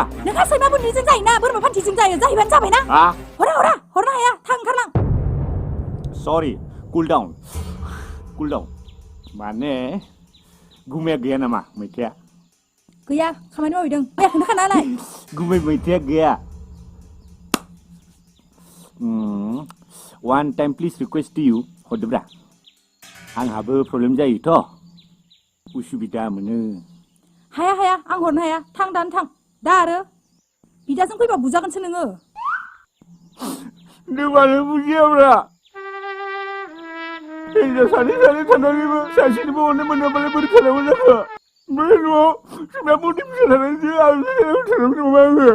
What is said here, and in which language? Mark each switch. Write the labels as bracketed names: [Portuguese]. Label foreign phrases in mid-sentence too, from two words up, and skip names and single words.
[Bodo] नोंहा सैमा बुन्दिजों जायोना बोरमा फान्थिजों जायो जाहैबानो जाबायना हरा हरनो हाया थां ओंखारलां सरि [English] cool down [Bodo] माने गुमाया गैया नामा मैथाया गैया खामानि मावहैदों मैया खोन्थाखानालाय गुमै मैथाया गैया [English] One time please request to you [Bodo] हरदोब्रा आंहाबो प्रब्लेम जायोथ' उसुबिदा मोनो हाया आं हरनो हाया थां दानो थां दा आरो बिदाजों फैबा बुजागोनसो नोङो नों मानो बुजियाब्रा हिनजाव सानै थानानैबो सासेनिबो अननो मोनाबालाय बोरै थानांगौ जाखो बै न'आव सैमा बुन्दि फिसा थानानैसो आं थानांगौ नामा आङो